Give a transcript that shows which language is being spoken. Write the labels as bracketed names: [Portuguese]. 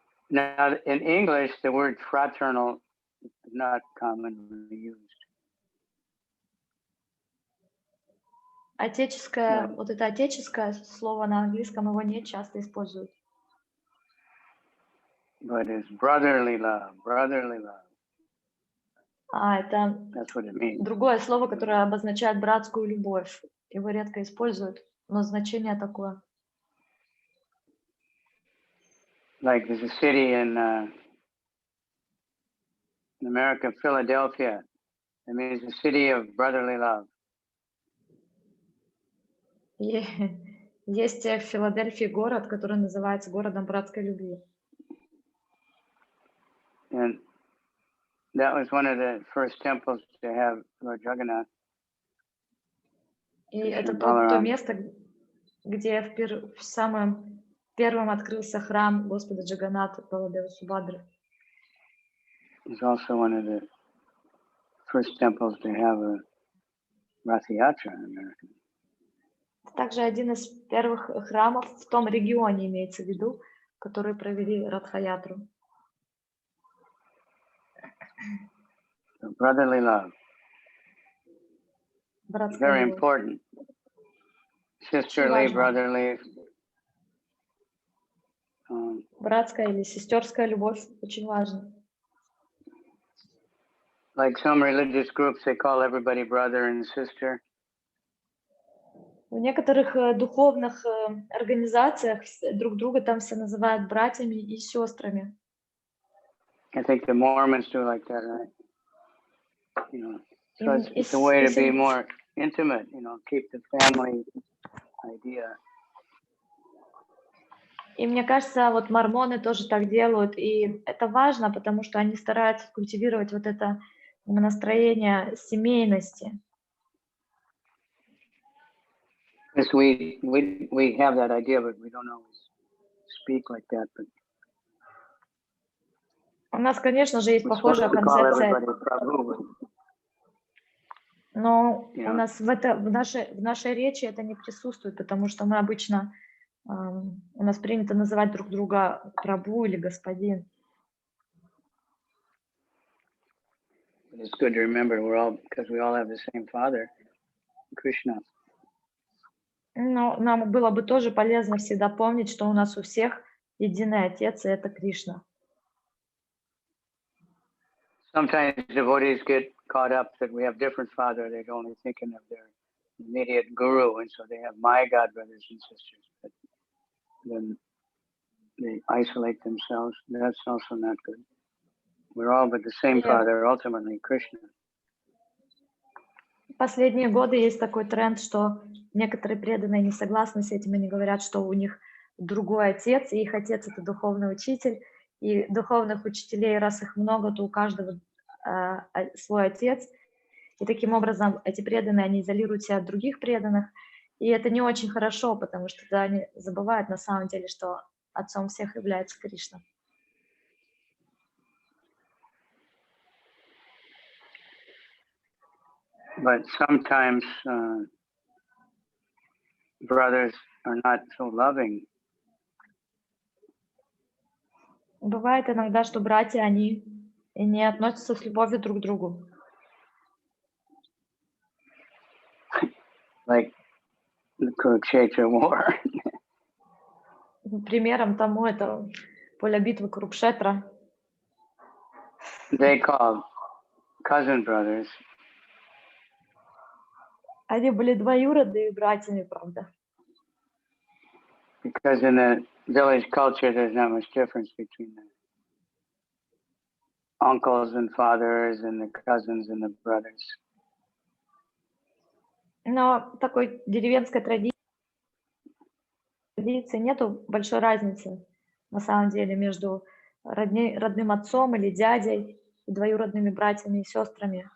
[English] Now, in English, the word fraternal is not commonly used. [Russian] Отеческое, вот это отеческое слово на английском его не часто используют. [English] But it's brotherly love, brotherly love. [Russian] Это [English] That's what it means. [Russian] другое слово, которое обозначает братскую любовь. Его редко используют, но значение такое. [English] Like there's a city in America, Philadelphia. It means the city of brotherly love. [Russian] И есть в Филадельфии город, который называется городом братской любви. [English] And that was one of the first temples to have Lord Jagannath. [Russian] И это то место, где в самом первом открылся храм Господа Джаганната, Баладева Субадры. [English] It's also one of the first temples to have a Rath Yatra in America. [Russian] Также один из первых храмов в том регионе, имеется в виду, которые провели Радха-ятру. [English] So brotherly love. Very important. Sisterly, brotherly. [Russian] Братская или сестерская любовь очень важна. [English] Like some religious groups, they call everybody brother and sister. [Russian] В некоторых духовных организациях друг друга там все называют братьями и сестрами. [English] I think the Mormons do like that, right? You know, so it's a way to be more intimate, you know, keep the family idea. [Russian] И мне кажется, вот мормоны тоже так делают, и это важно, потому что они стараются культивировать вот это настроение семейности. [English] Yes, we have that idea, but we don't always speak like that. But [Russian] у нас, конечно же, есть похожая концепция, но у нас в нашей речи это не присутствует, потому что мы обычно, у нас принято называть друг друга Прабху или Господин. [English] It's good to remember because we all have the same Father, Krishna. [Russian] Но нам было бы тоже полезно всегда помнить, что у нас у всех единый Отец, и это Кришна. [English] Sometimes devotees get caught up that we have different Father. They're only thinking of their immediate guru, and so they have my God brothers and sisters. But then they isolate themselves. That's also not good. We're all but the same Father, ultimately Krishna. [Russian] В последние годы есть такой тренд, что некоторые преданные не согласны с этим, они говорят, что у них другой отец, и их отец — это духовный учитель, и духовных учителей, раз их много, то у каждого свой отец, и таким образом эти преданные, они изолируют себя от других преданных, и это не очень хорошо, потому что тогда они забывают на самом деле, что отцом всех является Кришна. [English] But sometimes brothers are not so loving. [Russian] Бывает иногда, что братья, они не относятся с любовью друг к другу. [English] Like the Kurukshetra war. [Russian] Примером тому это поле битвы Курукшетра. [English] They call cousin brothers. [Russian] Они были двоюродными братьями, правда. [English] Because in the village culture, there's not much difference between the uncles and fathers and the cousins and the brothers. [Russian] Но такой деревенской традиции нету большой разницы на самом деле между родным отцом или дядей и двоюродными братьями и сестрами.